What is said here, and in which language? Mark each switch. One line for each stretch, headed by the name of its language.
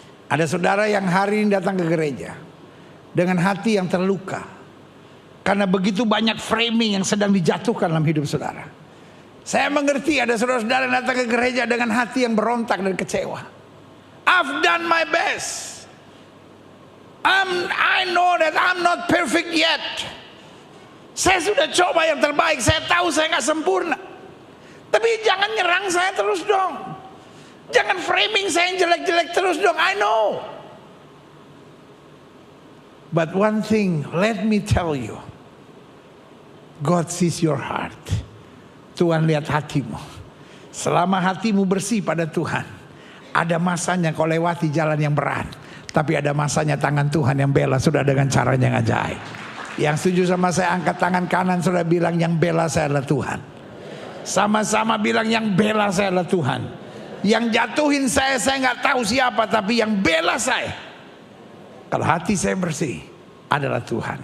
Indonesian: Ada saudara yang hari ini datang ke gereja dengan hati yang terluka, karena begitu banyak framing yang sedang dijatuhkan dalam hidup saudara. Saya mengerti ada saudara-saudara yang datang ke gereja dengan hati yang berontak dan kecewa.
English: I've done my best. I know that I'm not perfect yet.
Indonesian: Saya sudah coba yang terbaik. Saya tahu saya gak sempurna. Tapi jangan nyerang saya terus dong. Jangan framing saya yang jelek-jelek terus dong.
English: I know. But one thing, let me tell you, God sees your heart.
Indonesian: Tuhan lihat hatimu. Selama hatimu bersih pada Tuhan, ada masanya kau lewati jalan yang berat. Tapi ada masanya tangan Tuhan yang bela sudah dengan caranya yang ajaib. Yang setuju sama saya angkat tangan kanan, sudah bilang yang bela saya adalah Tuhan. Sama-sama bilang yang bela saya adalah Tuhan. Yang jatuhin saya nggak tahu siapa, tapi yang bela saya, kalau hati saya bersih, adalah Tuhan.